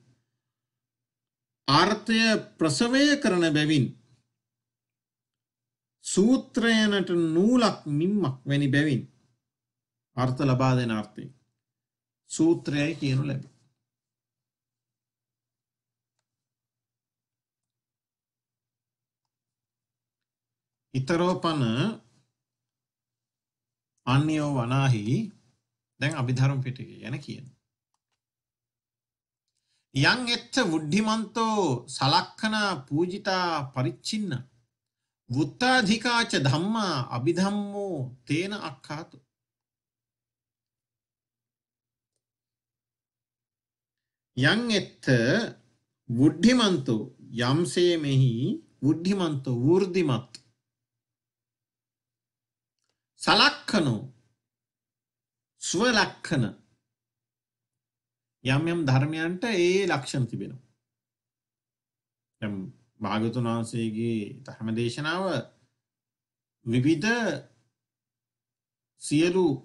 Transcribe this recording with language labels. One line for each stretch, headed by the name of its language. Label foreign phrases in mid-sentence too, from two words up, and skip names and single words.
Sinhala: අර්ථය ප්‍රසවය කරන බැවින් සූත්‍රයනට නූලක් මිම්මක් වැනි බැවින් අර්ථ ලබා දෙන අර්ථය සූත්‍රයයි කියනු ලැබේ ඉතරෝපන අන්‍යෝ වනාහි දැන් අභිධර්ම පිටකය ගැන කියන
Pali: යං එච්ච වුද්ධිමන්තෝ සලක්ඛන පූජිතා පරිච්ඡින්න වුත්තාධිකාච ධම්මා අභිධම්මෝ තේන අක්ඛාතු යං එත්ත වුද්ධිමන්තෝ
Sinhala: යම්සේ මෙහි වුද්ධිමන්තෝ වෘද්ධිමත් සලක්ඛනෝ ස්වලක්ඛන යම් යම් ධර්මයන්ට ඒ ලක්ෂණ තිබෙනවා දැන් භාගතුන් වහන්සේගේ ධර්ම දේශනාව විවිධ සියලු